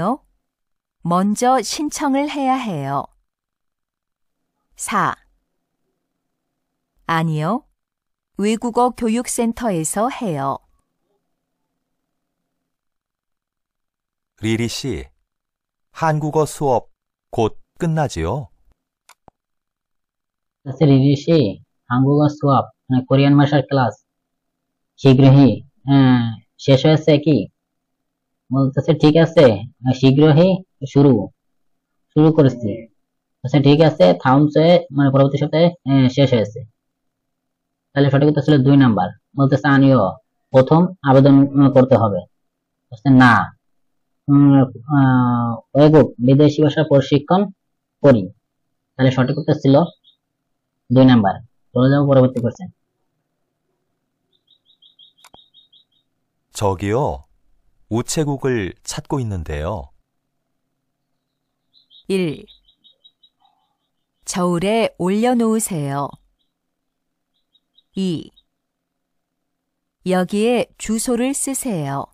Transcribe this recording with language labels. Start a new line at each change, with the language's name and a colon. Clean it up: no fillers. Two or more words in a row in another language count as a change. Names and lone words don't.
Korean: 먼저 신청을 해야 해요. 4. 아니요. 외국어 교육센터에서 해요. 리리 씨, 한국어 수업 곧 끝나지요?
Bangla: আচ্ছা রিরিশি,
Korean: 한국어 수업
Bangla: মানে কোরিয়ান ভাষার ক্লাস শীঘ্রই শেষ হয়েছে কি? বলতেছে ঠিক আছে, শীঘ্রই শুরু শুরু করেছি। আচ্ছা ঠিক আছে, থামছে মানে পরবর্তী সপ্তাহে শেষ হয়েছে। তাহলে সঠিক উত্তর ছিল 2 নাম্বার। বলতেছে আনিও, প্রথম আবেদন করতে হবে। বলছে না, ওয়েগুক বিদেশি ভাষা প্রশিক্ষণ করি। তাহলে সঠিক উত্তর ছিল 2 নাম্বার। চলে যাবো পরবর্তী কোশ্চেন।
Korean: 저기요, 우체국을 찾고 있는데요. 1. 저울에 올려놓으세요. 2. 여기에 주소를 쓰세요.